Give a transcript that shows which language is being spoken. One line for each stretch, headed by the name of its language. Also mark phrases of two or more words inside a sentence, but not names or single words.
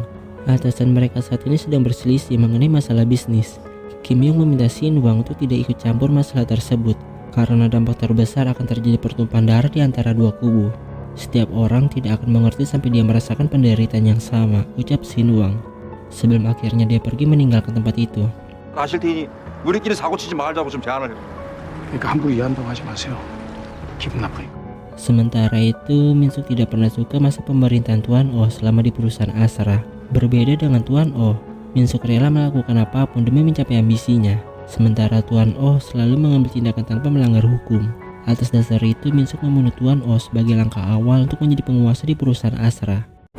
Indonesian: Atasan mereka saat ini sedang berselisih mengenai masalah bisnis. Kim Yung meminta Sinwang untuk tidak ikut campur masalah tersebut, karena dampak terbesar akan terjadi pertumpahan darah di antara dua kubu. Setiap orang tidak akan mengerti sampai dia merasakan penderitaan yang sama, ucap Sinwang. Sebelum akhirnya dia pergi meninggalkan tempat itu.
Korean: 아실 테니 우리끼리 사고 치지 말자고 좀 제안을 해요. 그러니까 함부로 이한다고 하지 마세요. 기분 나쁘니까.
Indonesian: Sementara itu, Minsuk tidak pernah suka masa pemerintahan Tuan Oh selama di perusahaan Asra. Berbeda dengan Tuan Oh, Minsuk rela melakukan apapun demi mencapai ambisinya. Sementara Tuan Oh selalu mengambil tindakan tanpa melanggar hukum. Atas dasar itu, Minsuk membunuh Tuan Oh sebagai langkah awal untuk menjadi penguasa di perusahaan Asra.